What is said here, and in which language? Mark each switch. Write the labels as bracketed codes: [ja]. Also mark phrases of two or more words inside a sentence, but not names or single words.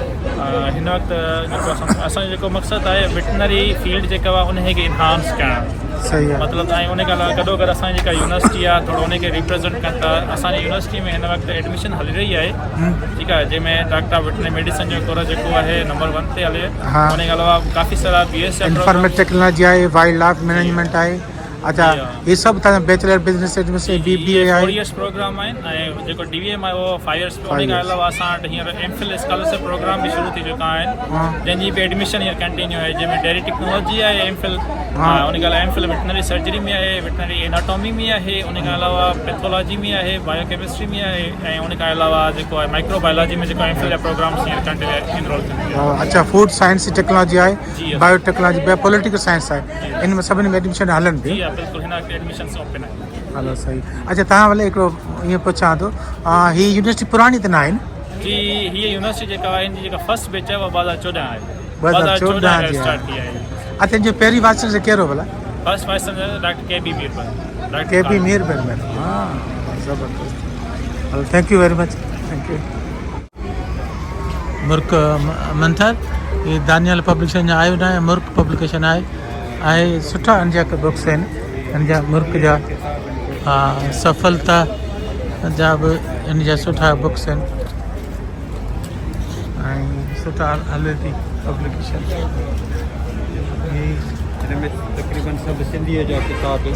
[sd] हिन वक़्तु जेको असांजो जेको मक़सदु आहे [en] veterinary field [sd] जेका आहे उनखे इनहांस करणु. सही आहे. मतिलबु ऐं उन खां गॾोगॾु असांजी जेका यूनिवर्सिटी आहे थोरो उनखे रिप्रेज़ेंट कनि था. असांजी यूनिवर्सिटी में हिन वक़्तु एडमिशन हली रही आहे, ठीकु आहे, जंहिंमें [en] Doctor Veterinary Medicine [sd] जो कोर्स जेको आहे नंबर 1 ते हले. उन खां अलावा काफ़ी सारा BS [en] informatic technology [sd] आहे, [en] wild life management [sd] आहे, [ur] اچھا یہ سب تھا [en] Bachelor Business Administration BBA [sd] 4 आहे [en] years program [sd] आहिनि ऐं जेको DVM आहे उहो 5 इयर्स उन 5 खां years. अलावा असां वटि हींअर [en] MPhil scholarship program [sd] बि शुरू थी चुका आहिनि जंहिंजी बि एडमिशन हींअर कंटिन्यू आहे जंहिंमें [en] dairy technology [sd] आहे MPhil उन खां अलावा [en] MPhil veterinary surgery [sd] में आहे [en] veterinary anatomy [sd] में आहे उन खां अलावा पैथोलॉजी में आहे बायोकेमिस्ट्री में आहे ऐं उन खां अलावा जेको आहे माइक्रोबायोलॉजी में जेको MPhil जा प्रोग्राम्स हींअर [en] continue enroll [sd] थियनि अच्छा [en] food science technology [sd] जी, आहे [en] biotechnology political science [sd] आहे इन में सभिनी में एडमिशन हलनि जी थी हा बिल्कुलु हिन वक़्तु [en] admissions open [sd] आहिनि हलो सही अच्छा तव्हां भले हिकिड़ो ईअं पुछां थो हीअ यूनिवर्सिटी पुराणी त न आहे न जी हीअ यूनिवर्सिटी जेका आहे हिन जी जेका [en] first batch [sd] आहे उहा 2014 आहे 2014 जी स्टार्ट थी आहे अच्छा हिन जो पहिरीं [en] vice chancellor [sd] कहिड़ो भला [en] first vice chancellor doctor KB मीरबन [sd] KB मीरबन हाँ ज़बरदस्त हलो [en] thank you very much thank you [sd] मुर्क मंथर ये दानियल पब्लिकेशन जो आयो न आहे मुर्क पब्लिकेशन आहे ऐं सुठा इन जा बुक्स आहिनि इन जा मुर्क जा सफलता जा बि इन जा सुठा बुक्स आहिनि ऐं सुठा हले थी पब्लिकेशन हिनमें तक़रीबन सभु सिंधीअ जा किताब आहिनि